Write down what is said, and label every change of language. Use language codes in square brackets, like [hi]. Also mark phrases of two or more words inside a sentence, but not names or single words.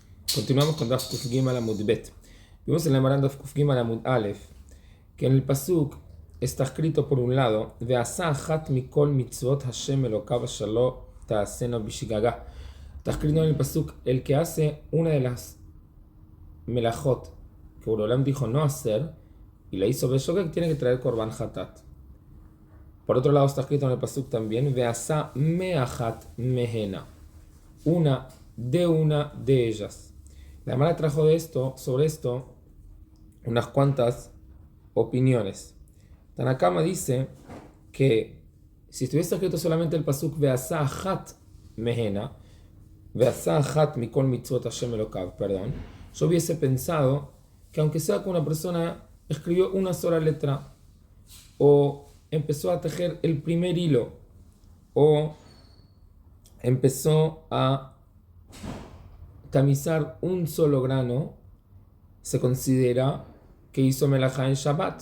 [es] Continuamos con [he] דף קוף גימל עמוד בית. [es] Vimos en la Gemara [he] דף קוף גימל עמוד אלף [es] que en el pasuk está escrito por un lado [he] ועשה אחת מכל מצות השם אלהיו שלא תעשנה בשגגה. [es] Está escrito en el pasuk el que hace una de las melajot que Borolam dijo no hacer y la hizo beshogeg, tiene que traer [he] קרבן חטאת. [es] Por otro lado está escrito en el pasuk también [he] ועשה מאחת מהנה, [es] una de ellas. La Gemara trajo sobre esto unas cuantas opiniones. Tanakama dice que si estuviese escrito solamente el pasuk [he] ועשה אחת מהנה, ועשה אחת מכל מצות השם אלהיו, [es] yo hubiese pensado que aunque sea que una persona escribió una sola letra o empezó a tejer el primer hilo o empezó a tamizar un solo grano, se considera que hizo melajá en Shabbat.